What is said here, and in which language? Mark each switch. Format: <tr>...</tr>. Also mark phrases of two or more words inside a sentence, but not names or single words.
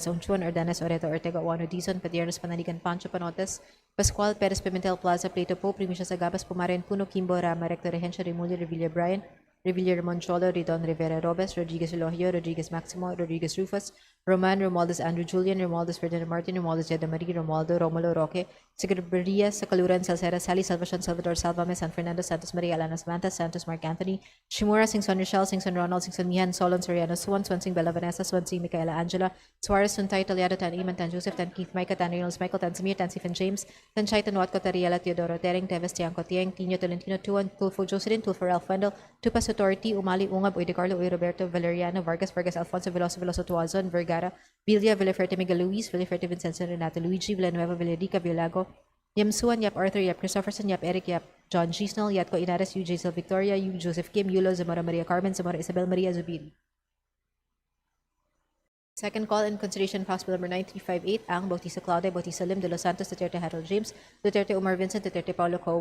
<en>Onchuan, Ordanes, Oreto, Ortega, Juano Dizon, Padiernos, Panaligan, Pancho Panotes, Pascual, Perez Pimentel, Plaza, Plato Po, Primicia Sagabas, Pumaren, Puno, Kimbo, Rama, Recto, Regencia, Remulio, Revilla, Brian, Revilla, Ramon Cholo, Ridon, Rivera, Robes, Rodriguez Elohio, Rodriguez Maximo, Rodriguez Rufus, Roman, Romualdez Andrew Julian, Romualdez Ferdinand Martin, Romualdez Yeda Marie, Romualdo, Romulo Roque, Secretaria, Sakaluran, Salcera, Sally, Salvacion, Salvador, Salvame, San Fernando, Santos Maria, Alana Samantha, Santos Mark Anthony, Shimura, Singson Rochelle, Singson Ronald, Singson Mihan, Solon, Soriano, Swansing Bella Vanessa, Swansing Micaela Angela, Suarez, Suntay, Taliado, Tan Iman, Tan Joseph, Tan Keith, Micah, Tan Reynolds, Michael, Tan Samir, Tan Stephen James, Tan Chai, Tan Watco, Tariela, Teodoro, Tering, Teves, Tiangco, Tieng, Tino, Tolentino, Tuan, Tulfo, Jocelyn, Tulfo, Ralph Wendell, Tupas Authority, Umali, Ungab, Oy de Carlo, Oy Roberto, Valeriano, Vargas, Alfonso, Veloso, Tuazon, Vergara, Villa, Villaferte, Miguel Luis, Villaferte, Vincenzo, Renato, Luigi, Villanueva, Villarica, Villago, Yam Suan, Yap Arthur, Yap Christopherson, Yap Eric, Yap John Gisnell, Yatco Inares, Yu Jaisel Victoria, Yu Joseph Kim, Yulo, Zamora Maria Carmen, Zamora Isabel Maria Zubin. Second call in consideration of House Bill number 9358, Ang, Bautista Claudia, Bautista Lim, De Los Santos, Duterte Harold James, Duterte Omar Vincent, Duterte Paulo Co.</en>